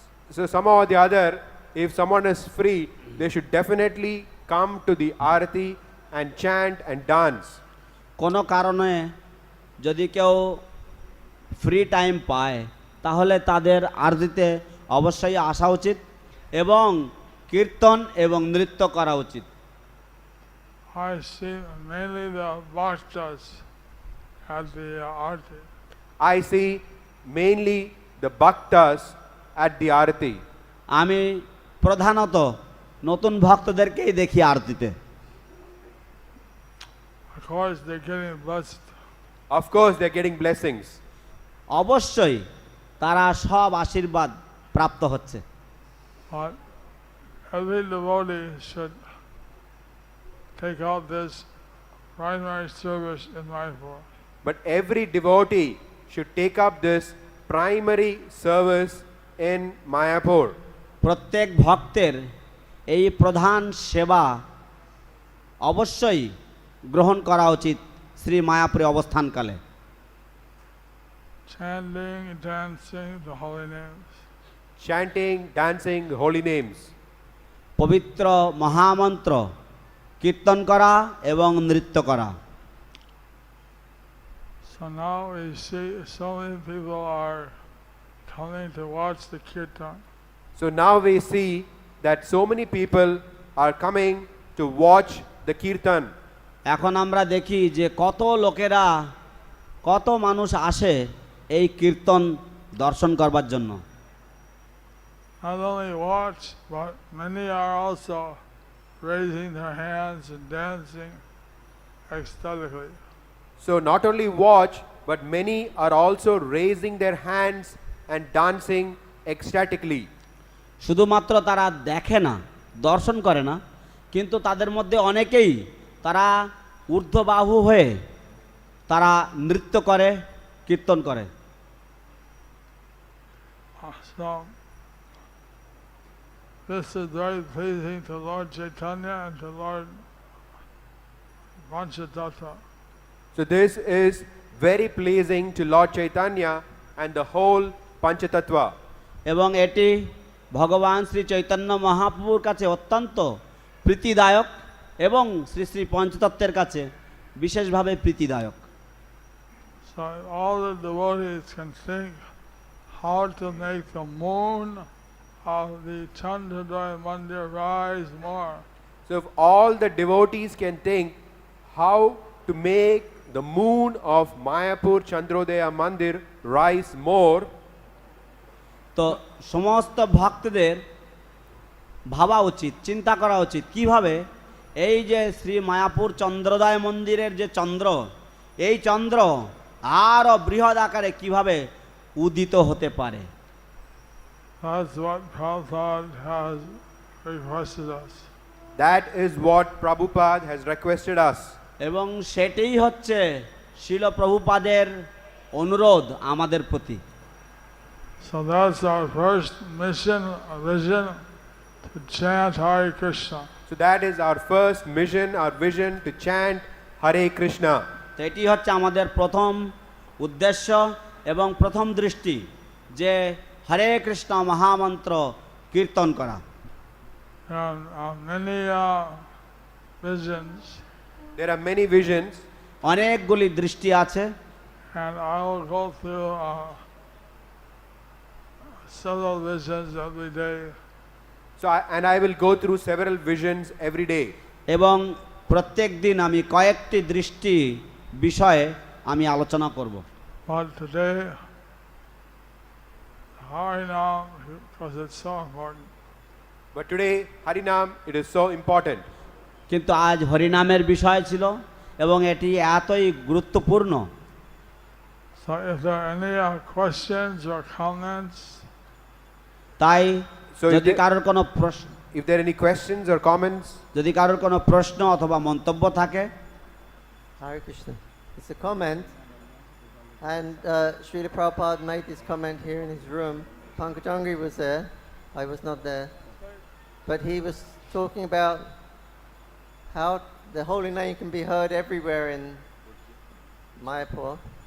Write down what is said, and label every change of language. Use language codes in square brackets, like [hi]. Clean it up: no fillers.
[en] So somehow or the other, if someone is free, they should definitely come to the arati and chant and dance. [bn] কোনো কারণে যদি কেউ free time পায় তাহলে তাদের আরতিতে অবশ্যই আসা উচিত এবং কীর্তন এবং নৃত্য করা উচিত। [en] I see mainly the bhaktas at the arti. I see mainly the bhaktas at the arati. [bn] আমি প্রধানত নতুন ভক্তদেরকেই দেখি আরতিতে। [en] Of course, they're getting blessed. Of course, they're getting blessings. [bn] অবশ্যই তারা সব আশীর্বাদ প্রাপ্ত হচ্ছে। [en] But every devotee should take out this primary service in Mayapur. But every devotee should take up this primary service in Mayapur. [bn] প্রত্যেক ভক্তের এই প্রধান সেবা অবশ্যই গ্রহণ করা উচিত শ্রী মায়াপুরে অবস্থানকালে। [en] Chanting, dancing the holy names. Chanting, dancing the holy names. [bn] পবিত্র মহামন্ত্র কীর্তন করা এবং নৃত্য করা। [en] So now we see so many people are coming to watch the kirtan. So now we see that so many people are coming to watch the kirtan. [bn] এখন আমরা দেখি যে কত লোকেরা, কত মানুষ আসে এই কীর্তন দর্শন করবার জন্য। [en] Not only watch, but many are also raising their hands and dancing ecstatically. So not only watch, but many are also raising their hands and dancing ecstatically. [bn] শুধুমাত্র তারা দেখে না, দর্শন করে না, কিন্তু তাদের মধ্যে অনেকেই তারা ঊর্ধ্ববাহু হয়ে তারা নৃত্য করে, কীর্তন করে। [en] So this is very pleasing to Lord Chaitanya and to Lord Panchatattva. So this is very pleasing to Lord Chaitanya and the whole Panchatattva. [bn] এবং এটি ভগবান শ্রী চৈতন্য মহাপ্রভুর কাছে অত্যন্ত প্রীতিদায়ক এবং শ্রী শ্রী পঞ্চতত্ত্বের কাছে বিশেষভাবে প্রীতিদায়ক। [en] So all the devotees can think how to make the moon of the Chandrodaya Mandir rise more. So if all the devotees can think how to make the moon of Mayapur Chandrodaya Mandir rise more, [bn] তো সমস্ত ভক্তদের ভাবা উচিত, চিন্তা করা উচিত কিভাবে এই যে শ্রী মায়াপুর চন্দ্রোদয় মন্দিরের যে চন্দ্র, এই চন্দ্র আরও বৃহৎ আকারে কিভাবে উদিত হতে পারে। [en] That's what Prabhupada has requested us. that is what Prabhupada has requested us. [bn] এবং সেটাই হচ্ছে শিল প্রভুপাদের অনুরোধ আমাদের প্রতি। [en] So that's our first mission, vision, to chant Hare Krishna. So that is our first mission, our vision to chant Hare Krishna. [bn] তো এটি হচ্ছে আমাদের প্রথম উদ্দেশ্য এবং প্রথম দৃষ্টি, যে হরে কৃষ্ণ মহামন্ত্র কীর্তন করা। [en] And many visions, There are many visions, [bn] অনেকগুলি দৃষ্টি আছে, [en] and I will go through several visions every day. so I will go through several visions every day. [bn] এবং প্রত্যেক দিন আমি কয়েকটি দৃষ্টি বিষয়ে আমি আলোচনা করব। [en] But today, Harinam, because it's so important. But today, Harinam, it is so important. [bn] কিন্তু আজ হরিনামের বিষয় ছিল এবং এটি এতই গুরুত্বপূর্ণ। [en] So if there are any questions or comments, [bn] তাই [en] So if [bn] যদি [en] there- [bn] কারোর কোনো প্রশ্ন, [en] If there are any questions or comments, [bn] যদি কারোর কোনো প্রশ্ন অথবা মন্তব্য থাকে, [en] Hare Krishna. It's a comment, and Srila Prabhupada made this comment here in his room. Pankajangri was there, I was not there, but he was talking about how the holy name can be heard everywhere in Mayapur.